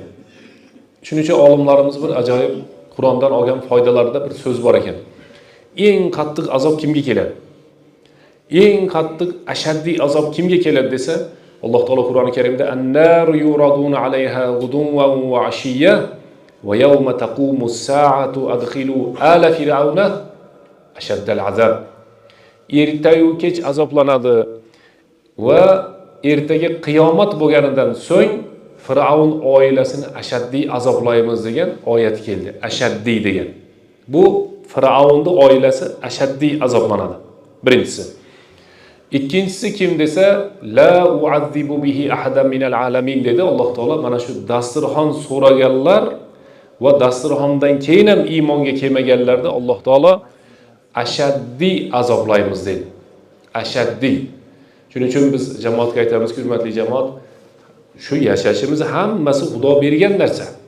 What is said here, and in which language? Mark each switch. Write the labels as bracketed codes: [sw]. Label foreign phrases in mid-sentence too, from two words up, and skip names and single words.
[uz] Shuning uchun olimlarimiz bir ajoyib Qur'ondan olgan foydalarida bir so'z bor ekan. Eng qattiq azob kimga keladi? Eng qattiq ashaddiy azob kimga keladi desa, Alloh taolo Qur'oni Karimda [ar] النار يعرضون عليها غدوا وعشيا ويوم تقوم الساعة أدخلوا آل فرعون أشد العذاب. [uz] Ertayu kech azoblanadi va ertaga qiyomat bo'lganidan so'ng Fir'avn oilasini ashaddiy azoblaymiz degan oyat keldi. Ashaddiy degan. Bu Fir'avnning oilasi ashaddiy azoblanadi. Birinchisi. Ikkinchisi kim desa, [ar] لا أعذبه أحدا من العالمين [uz] dedi Alloh taolo. Mana shu dasturxon so'raganlar va dasturxondan keyin ham iymonga kelmaganlarda Alloh taolo ashaddiy azoblaymiz dedi. Ashaddiy. Shuning uchun biz jamoatga aytamizki, hurmatli jamoat, shu yashashimiz hammasi Xudo bergan narsa.